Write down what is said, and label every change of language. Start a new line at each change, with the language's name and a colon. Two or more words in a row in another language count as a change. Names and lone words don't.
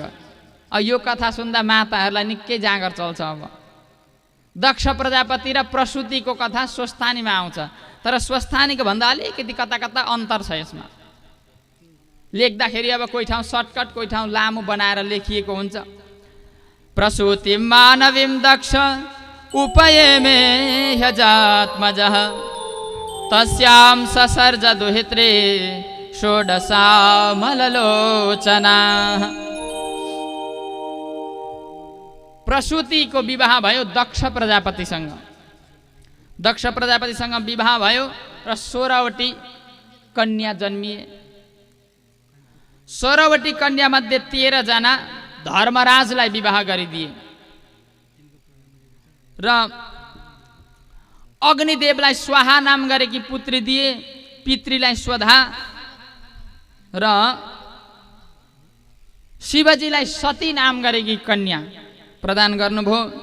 Nepali: यो कथा सुन्दा माताहरूलाई निकै जाँगर चल्छ। अब दक्ष प्रजापति र प्रसूतिको कथा स्वस्थानीमा आउँछ, तर स्वस्थानीको भन्दा अलिकति कता कता अन्तर छ यसमा। लेख्दाखेरि अब कोही ठाउँ सर्टकट कोही ठाउँ लामो बनाएर लेखिएको हुन्छ।
Sanskrit: प्रसूति मानवीं दक्ष उपयेमे ह्यजात्मजः तस्यां ससर्ज दुहित्रे षोडशा मललोचना।
Nepali: प्रसूतिको विवाह भयो दक्ष प्रजापतिसँग। दक्ष प्रजापतिसँग विवाह भयो र 16वटी कन्या जन्मिए। 16वटी कन्या मध्ये 13 जना धर्मराजलाई विवाह गरिदिए र अग्निदेवलाई स्वाहा नाम गरेकी पुत्री दिए, पितृलाई स्वधा र शिवजीलाई सती नाम गरेकी कन्या प्रदान गर्नुभयो।